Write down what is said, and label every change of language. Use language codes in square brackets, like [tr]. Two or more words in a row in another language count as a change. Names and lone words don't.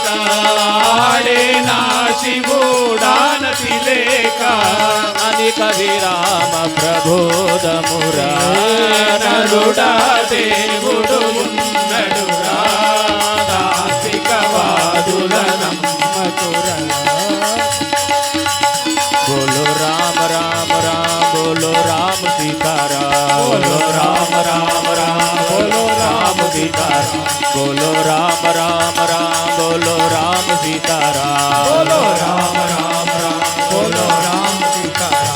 [te] ఆడే నా శివుడానతి లేక అనిక విరామ ప్రబోధమురా నరుడా దేవుడు ఉన్నడురా నాస్తికవాదుల నమ్మకురా [hi] बोलो राम राम राम बोलो राम सीताराम बोलो राम राम राम बोलो राम सीताराम बोलो राम राम राम बोलो राम सीताराम बोलो राम राम राम बोलो राम सीताराम